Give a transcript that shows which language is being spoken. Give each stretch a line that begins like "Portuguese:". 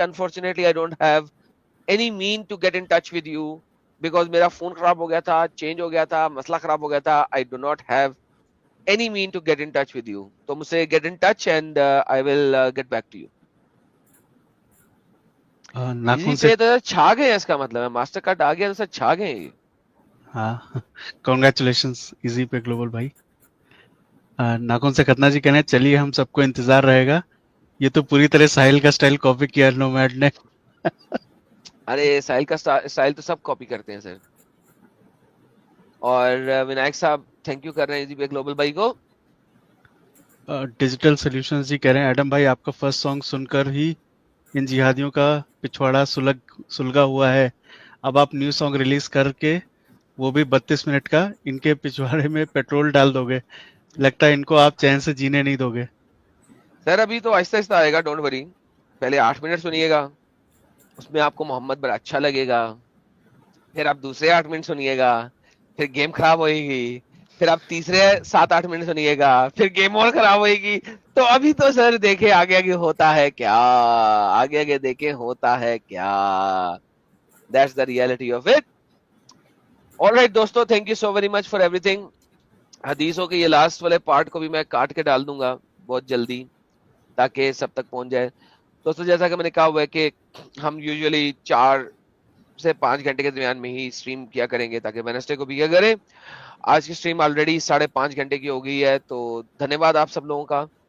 English: Unfortunately I don't have any mean to get in touch with you because
Urdu: میرا phone خراب ہو گیا تھا,
English: Change ہو گیا تھا, مسئلہ خراب ہو گیا تھا. I do not have any mean to get in touch with you.
Urdu: تو مجھ سے
English: get in touch and I will get back to you.
Urdu: ناخن
English: easy
Urdu: سے pay تو چھا گئے ہیں, اس کا مطلب ہے ماسٹر کارڈ آ گیا تو سر چھا گئے ہیں. ہاں کنگریچولیشنز ایزی پے گلوبل بھائی. ناخن سے ختنا جی کہنے ہیں چلیے ہم سب کو انتظار رہے گا. یہ تو پوری طرح ساحل کا سٹائل کاپی کیا نومیڈ نے. ارے ساحل کا سٹائل تو سب کاپی کرتے ہیں سر. اور ونائک صاحب تھینک یو کر رہے ہیں ایزی پے گلوبل بھائی کو. ڈیجیٹل سولوشنز جی کہہ رہے ہیں ایڈم بھائی آپ کا فرسٹ سانگ سن کر ہی ان جہادیوں کا پچھواڑا سلگا ہوا ہے. اب آپ نیو سانگ ریلیز کر کے وہ بھی 32 منٹ کا ان کے پچھواڑے میں پیٹرول ڈال دو گے. لگتا ہے ان کو آپ چین سے جینے نہیں دو گے. سر ابھی تو آہستہ آہستہ آئے گا, ڈونٹ وری. پہلے 8 منٹ سنیے گا, اس میں آپ کو محمد بڑا اچھا لگے گا. پھر آپ دوسرے 8 منٹ سنیے گا, پھر گیم خراب ہوئے گی. پھر آپ تیسرے 7-8 منٹ سنیے گا, پھر گیم اور خراب ہوئے گی. تو ابھی تو سر دیکھے آگے آگے ہوتا ہے کیا, آگے آگے دیکھے ہوتا ہے کیا.
English: That's the reality of it. All right دوستو, thank you so very much for everything.
Urdu: حدیثوں کے یہ لاسٹ والے پارٹ کو بھی میں کاٹ کے ڈال دوں گا بہت جلدی تاکہ سب تک پہنچ جائے. دوستو جیسا کہ میں نے کہا ہوا ہے کہ ہم یوزلی 4 سے 5 گھنٹے کے درمیان میں ہی اسٹریم کیا کریں گے تاکہ وینسڈے کو بھی کیا کریں. آج کی اسٹریم آلریڈی 5.5 گھنٹے کی ہو گئی ہے, تو دھنیہ واد آپ سب لوگوں کا.